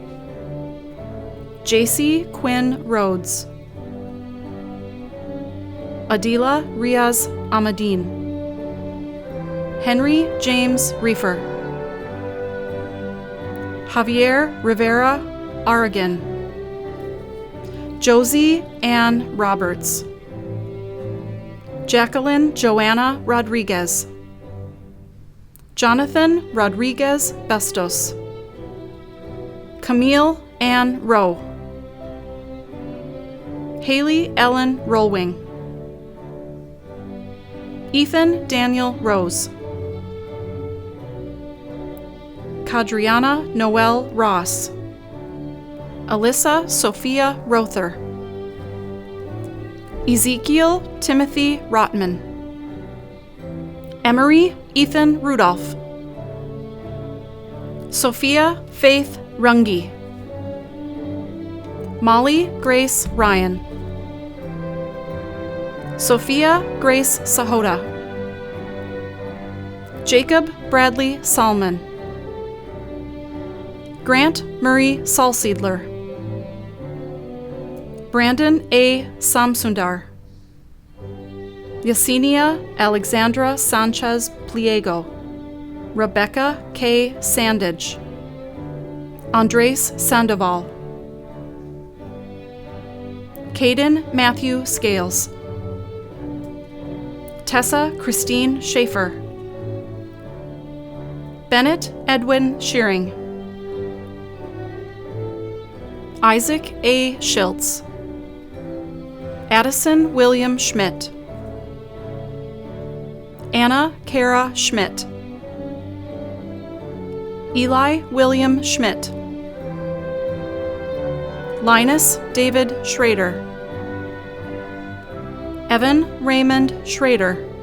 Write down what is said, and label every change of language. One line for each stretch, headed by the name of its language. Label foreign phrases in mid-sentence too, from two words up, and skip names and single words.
English: J.C. Quinn Rhodes. Adila Riaz Ahmadine. Henry James Reefer. Javier Rivera Aragon. Josie Ann Roberts. Jacqueline Joanna Rodriguez. Jonathan Rodriguez Bestos. Camille Ann Rowe. Haley Ellen Rollwing. Ethan Daniel Rose. Kadriana Noel Ross. Alyssa Sophia Rother. Ezekiel Timothy Rotman. Emery Ethan Rudolph. Sophia Faith Runge. Molly Grace Ryan. Sophia Grace Sahota. Jacob Bradley Salmon. Grant Murray Salseedler. Brandon A. Samsundar. Yesenia Alexandra Sanchez Pliego. Rebecca K. Sandage. Andres Sandoval. Caden Matthew Scales. Tessa Christine Schaefer. Bennett Edwin Shearing. Isaac A. Schiltz. Addison William Schmidt. Anna Kara Schmidt. Eli William Schmidt. Linus David Schrader. Evan Raymond Schrader.